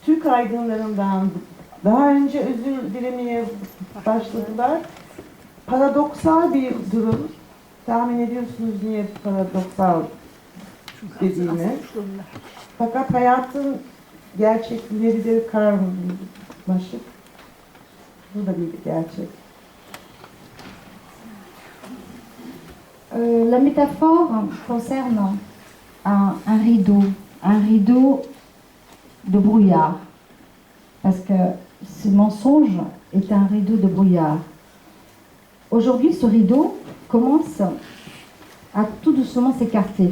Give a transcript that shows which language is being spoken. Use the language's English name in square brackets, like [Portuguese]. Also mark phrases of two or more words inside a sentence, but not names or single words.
[Turkish] Türk aydınlarından daha önce özür dilemeye başladılar. Paradoksal bir durum. Tahmin ediyorsunuz niye paradoksal dediğimi. Fakat hayatın gerçekleri de karmaşık. Bu da bir gerçek. [French] La métaphore concerne un rideau de brouillard. Parce que ce mensonge est un rideau de brouillard. Aujourd'hui, ce rideau commence à tout doucement s'écarter.